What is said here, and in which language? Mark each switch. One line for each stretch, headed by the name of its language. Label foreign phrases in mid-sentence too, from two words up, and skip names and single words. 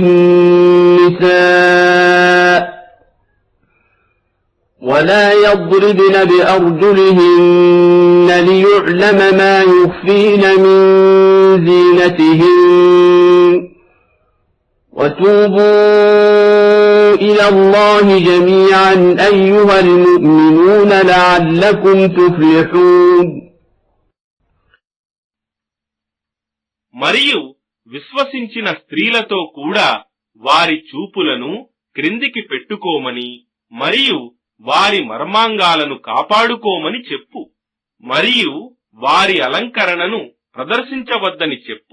Arabic: النساء ولا يضربن بأرجلهن ليعلم ما يخفين من زينتهن وتوبوا إلى الله جميعا أيها المؤمنون لعلكم تفلحون.
Telugu: మరియు విశ్వసించిన స్త్రీలతో కూడా వారి చూపులను క్రిందికి పెట్టుకోమని మరియు వారి మర్మాంగాలను కాపాడుకోమని చెప్పు. మరియు వారి అలంకరణను ప్రదర్శించవద్దని చెప్పు.